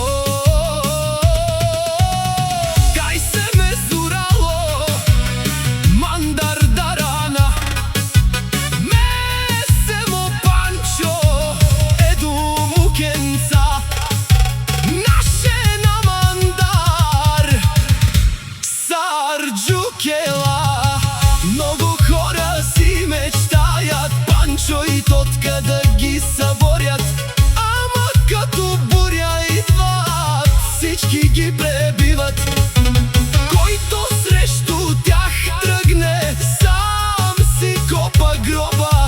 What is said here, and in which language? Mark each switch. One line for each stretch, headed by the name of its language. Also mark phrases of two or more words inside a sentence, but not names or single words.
Romany: Кај се ме Зурало Мандар Дарана. Месемо Панчо Еду Мукенца. Наше на Мандар Сарджукела.
Bulgarian: Многу хора си мечтајат Панчо и Тотка да ги съборят, ама като буря идват, всички ги пребиват. Който срещу тях тръгне, сам си копа гроба.